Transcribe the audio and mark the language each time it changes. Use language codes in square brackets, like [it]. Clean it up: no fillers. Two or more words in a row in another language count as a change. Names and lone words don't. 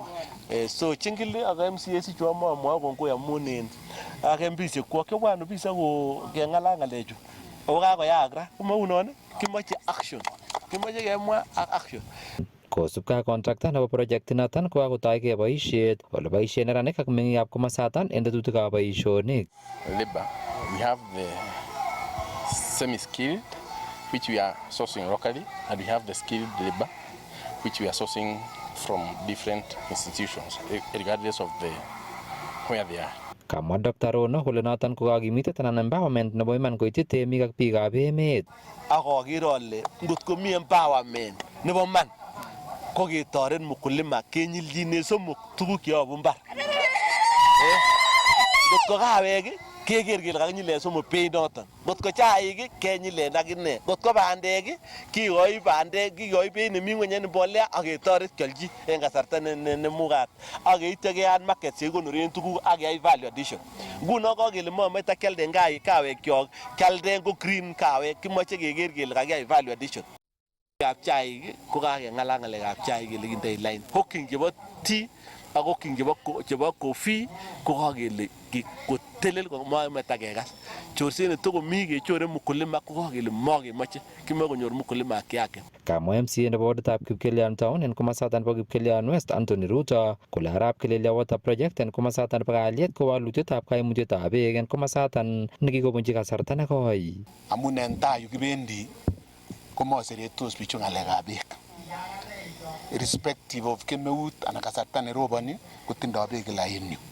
[kln] So chingili ak MCAC chu amamwa kongoi amun en ak MPs kwak kebwanu bisa ko keng'alal ng'alechu ako kakoyaak ra komaunon kimoche action kimoche kemwa ak action. Kosubkei ak contractor nebo project inoton ko kakotoige boisiet ole boisien neranik ak meng'ikab komosaton en tetutikab boisionik. [en] Labor, we have the semi-skilled which we are sourcing locally and we have the skilled labor which we are sourcing from different institutions regardless of where they are. [kln] Kamwa Dr. Rono kole noton ko kakimitet anan empowerment nebo iman koityi temik ak biikab emet. Akoker ale ngot komi empowerment nebo man ko ketoret mkulima kenyiljine somok tuguk cheyobu mbar. Ngot ko kawek keker kele kakinyilen somok beit noton. Ngot ko chaik kenyilen akine. Ngot ko bandek kikoi beit nemi ngweny en mbolea ak ketoret kiolji en kasarta nemugat. Ak yeityo keyat market chekikonoren tuguk ak keyai [en] value addition. [kln] Nguno kakele momoche kialden kawekyok kialden ko green kawek kimoche keker kele kakiyai [en] value addition. [kln] Kap chaik ko kakeng'alal ng'alekab chaik kele kindoi line. Hawking chebo tea ak hawking chebo coffee ko kakele kotelel komameta kekas. Chorset netokomi kechore mkulima ko kakele makemoche kimoe konyor mkulima [sw] haki yake. [kln] Kamwa MCA nebo woditab Kipkelion Town en komosaton bo Kipkelion West Anthony Ruto kole arap Kelelia water project en komosaton bo kalyet ko walutietab kaimutietab beek en komosaton nekikobunchi kasarta nekoi. Amun en tai yu kibendi komoseretos bichu ng'alekab beek. [en] Irrespective of [kln] kemeut anan kasarta neroboni kotindoi beek kila en yu.